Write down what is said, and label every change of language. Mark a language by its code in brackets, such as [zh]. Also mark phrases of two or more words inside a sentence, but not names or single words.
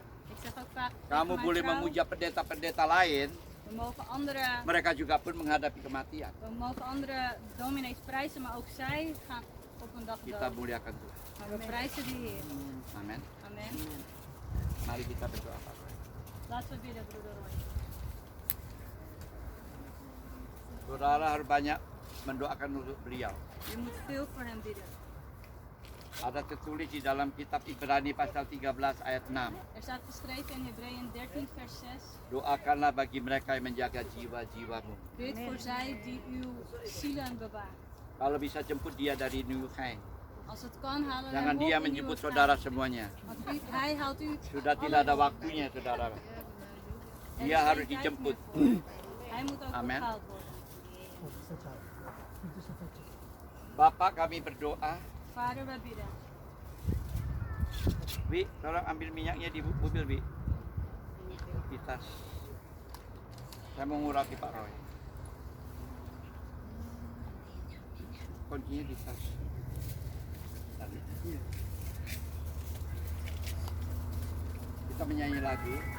[nl] Ik zeg ook vaak tegen [id] kamu [nl] mijn [id] boleh [nl] vrouw, [id] memuja pendeta-pendeta lain, [nl] we mogen andere [id] mereka juga pun menghadapi kematian. [nl] We mogen andere dominees prijzen, maar ook zij gaan op een dag [id] Kita [nl] dood. [id] muliakan Tuhan. [nl] Maar we prijzen de Heer. [id] Amin. [nl] Amen. [id] Mari kita berdoa Pak Roy. [nl] Laten we bidden, broeder Roy. [id] Saudara harus banyak mendoakan untuk beliau. [nl] Je moet veel voor hem bidden. [id] Ada tertulis di dalam kitab Ibrani pasal 13 ayat 6. [nl] Er staat geschreven in Hebreeën 13 vers 6. [id] Doakanlah bagi mereka yang menjaga jiwa-jiwamu. [nl] Bid voor zij die uw zielen bewaart. [id] Kalau bisa jemput dia dari New York. [nl] Als het kan, halen we [id] Jangan [nl] hem [id] dia [nl] op in [id] menjemput [nl] uw [id] saudara [nl] vrij. [id] semuanya. [nl] Want hij haalt u. [id] Sudah tidak ada waktunya saudara. [nl] Er is [id] Dia [nl] geen [id] harus [nl] tijd [id] dijemput. [nl] meer voor. Hij moet ook Amen. opgehaald worden. [id] Bapak kami berdoa. [nl] Vader, we bidden. [id] Wi, tolong ambil minyaknya di mobil, Wi. Di tas. Saya mau ngurati Pak Roy. Kuncinya di tas. Kita menyanyi lagu.